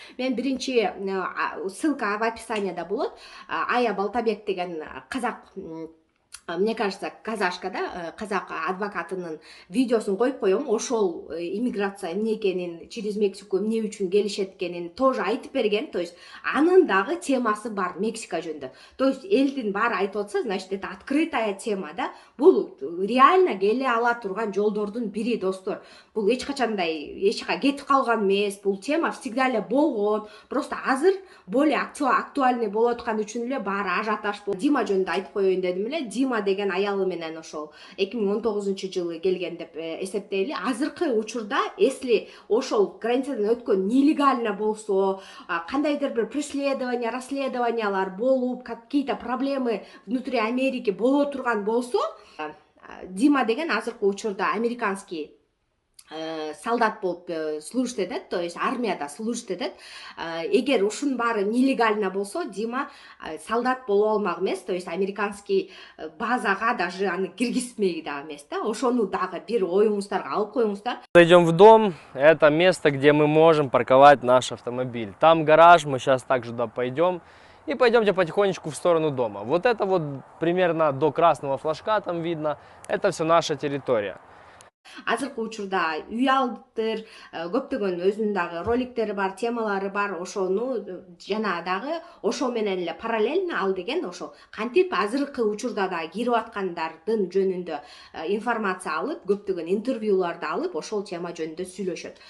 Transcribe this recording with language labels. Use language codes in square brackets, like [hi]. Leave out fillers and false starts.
[ky] Мен биринчи ссылка в описанияда болот. Аябай деген казак, [ru] мне кажется, [ky] казашка да, казак адвокатынын видеосун коюп коем. Ошол иммиграция эмне экенин, [ru] через Мексику [ky] эмне үчүн келишет экенин тоже айтып берген. То есть анын дагы темасы бар Мексика жөнүндө. [ru] То есть [ky] элдин баары айтып атса, [ru] значит, это открытая тема да. [ky] Бул реально келе ала турган жолдордун бири, достор. Бул эч качандай эч жака кетип калган эмес. Бул тема всегда эле болгон. Просто азыр более актуальный болуп аткан үчүн эле баары ажиотаж болуп. Дима жөнүндө айтып коеюн дедим эле. Дима деген аялы менен ошол 2019-жылы келген деп эсептейли. Азыркы учурда, если ошол границадан өткөн нелегально болсо, кандайдыр бир преследование, расследованиялар болуп, [ru] какие-то проблемы внутри Америки [ky] боло турган болсо, Дима деген азыркы учурда американский солдат болуп служит этет, то есть армияда служит этет. Эгер ушунун баары нелегально болсо, Дима солдат боло алмак эмес, то есть американский базага даже аны киргизмек дагы эмес да. Ошону дагы бир оюңуздарга алып коюңуздар. [ru] Зайдем в дом, это место, где мы можем парковать наш автомобиль. Там гараж, мы сейчас также туда пойдем. И пойдемте потихонечку в сторону дома. Вот это вот примерно до красного флажка там видно, это все наша территория. [ky] Азыркы учурда үй алдыр, көптөгөн өзүнүн дагы роликтери бар, темалары бар. Ошону жана дагы ошо менен эле параллельно ал деген ошо кантип азыркы учурда да кирип аткандардын жөнүндө информация алып, көптөгөн интервьюларды алып, ошол тема жөнүндө сүйлөшөт.